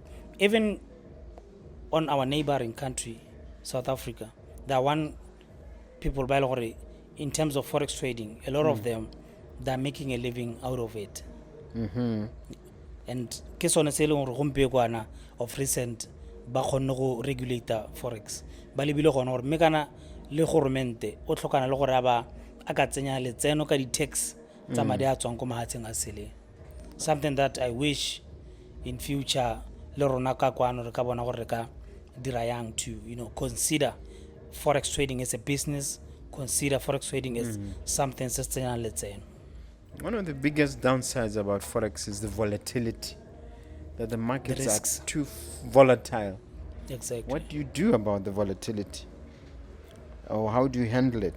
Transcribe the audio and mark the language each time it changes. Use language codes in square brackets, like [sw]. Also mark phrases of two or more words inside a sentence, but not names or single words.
[en] Even on our neighboring country, South Africa, there are one people in terms of forex trading, a lot of them, they're making a living out of it. And of recent [tn] ba kgonne go regulator forex ba lebile gona gore mekana le governmente o tlhokana le gore ba a ka tsenya letseno ka di tax tsa madi a tswang go mahatsheng a sele. [en] Something that I wish in future [tn] le rona ka kwano re ka bona gore ka dira yang [en] to consider forex trading as a business, consider forex trading as something sustainable letseno. One of the biggest downsides about forex is the volatility, that the markets are too volatile. Exactly. What do you do about the volatility, or how do you handle it?